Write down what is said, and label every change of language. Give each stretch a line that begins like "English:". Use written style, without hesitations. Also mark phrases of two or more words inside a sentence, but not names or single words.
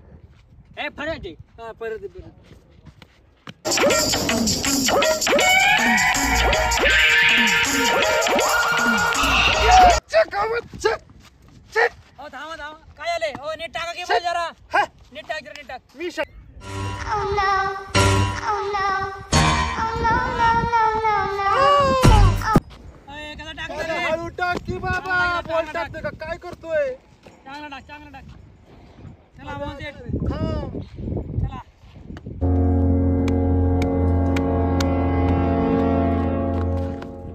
Marathi: हे फरक आहे हा परत दे, परत हो थांबा थांबा काय आले हो नीट टाका की बॉल जरा नीट टाक जरा नीट टाक
English: Oh no, oh no, oh no, no, no, no, no.
Marathi: अय, कसं टाकतो रे? हळू टाक की बाबा. बॉल टाकतोय का काय करतोय? चांगला टाक चला बॉल सेट चला